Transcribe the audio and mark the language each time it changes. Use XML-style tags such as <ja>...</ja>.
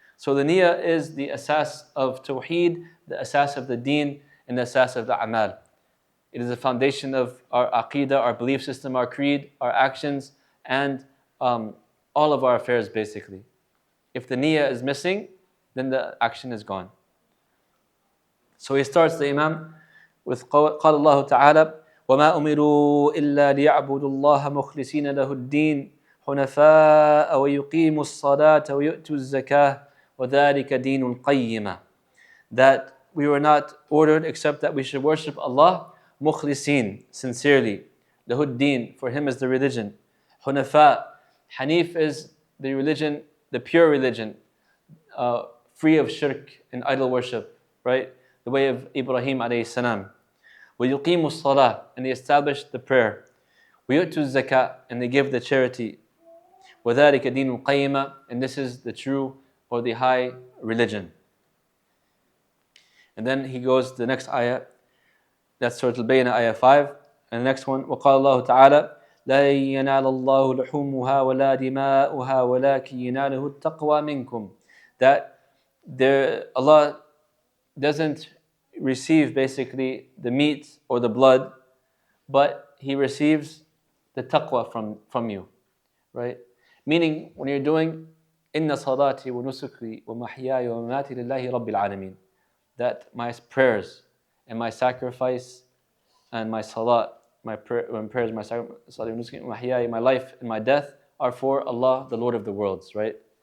<en>So the niyyah is the asas of tawheed, the asas of the deen, and the asas of the amal. It is the foundation of our aqidah, our belief system, our creed, our actions, and all of our affairs basically. If the niyyah is missing, then the action is gone. So he starts the Imam with</en> <ar>قال الله تعالى وما أمروا إلا ليعبدوا الله مخلصين له الدين حنفاء ويقيموا الصلاة ويؤتوا الزكاة وذلك دين القيمة.</ar> <en>That we were not ordered except that we should worship Allah مخلصين, sincerely.</en> <ar>له الدين,</ar> <en>for Him is the religion. حنفاء, Hanif is the religion, the pure religion, free of shirk and idol worship, right? The way of Ibrahim alayhi salam.</en> <ar>وَيُقِيمُوا الصَّلَاةِ,</ar> <en>and they establish the prayer.</en> <ar>وَيُؤْتُوا الزَّكَاةِ,</ar> <en>and they give the charity.</en> <ar>وَذَلِكَ دِينُ الْقَيِّمَةِ,</ar> <en>and this is the true or the high religion. And then he goes to the next ayah, that's Surah Al-Bayyinah, ayah 5. And the next one,</en> <ar>وَقَالَ اللَّهُ تَعَالَى لَا يَنَالَ اللَّهُ لُحُومُهَا وَلَا دِمَاؤُهَا وَلَكِنْ يَنَالُهُ التَّقْوَى مِنْكُمْ.</ar> <en>That Allah doesn't receive basically the meat or the blood, but He receives the taqwa from you, right? Meaning, when you're doing</en> <ar>إِنَّ صَلَاتِي وَنُسُكِي وَمَحْيَايَ وَمَمَاتِي لِلَّهِ رَبِّ الْعَالَمِينَ,</ar> <en>that my prayers and my sacrifice and my salat, my prayers, my sacrifice, my life and my death are for Allah, the Lord of the worlds, right?</en>